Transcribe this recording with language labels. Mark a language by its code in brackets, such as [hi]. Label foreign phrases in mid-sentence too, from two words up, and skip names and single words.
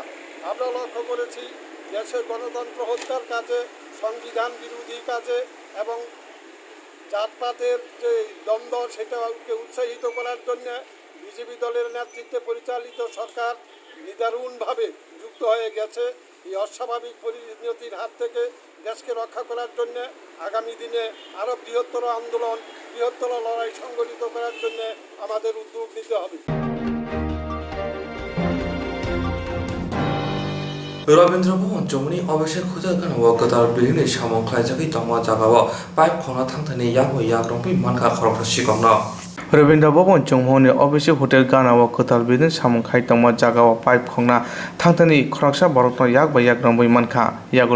[bn] আমরা লক্ষ্য করেছি দেশে গণতন্ত্র হত্যার কাজে, সংবিধান বিরোধী কাজে এবং জাতপাতের যে দ্বন্দ্ব সেটাকে উৎসাহিত করার জন্য বিজেপি দলের নেতৃত্বে পরিচালিত সরকার নিদারুণভাবে যুক্ত হয়ে গেছে। এই অস্বাভাবিক পরিণতির হাত থেকে দেশকে রক্ষা করার জন্য আগামী দিনে আরও বৃহত্তর আন্দোলন, বৃহত্তর লড়াই সংগঠিত করার জন্য আমাদের উদ্যোগ নিতে হবে। [trp] रवीन्द्र भवन जमुनी अभिषेक खुजागन वगदार बिलिनि सामं खायजाखै तमा जागाव पाइप खना थांथानि यागो याग्रंपि मानखा खरखर सिगमना रवीन्द्र भवन चौमहनि अभिषेक होटेल गानाव कताल बिदिन सामं खायतमा जागाव पाइप खंना थांथानि खरकसा बरतन याग बा याग्रंबै मानखा यागुलो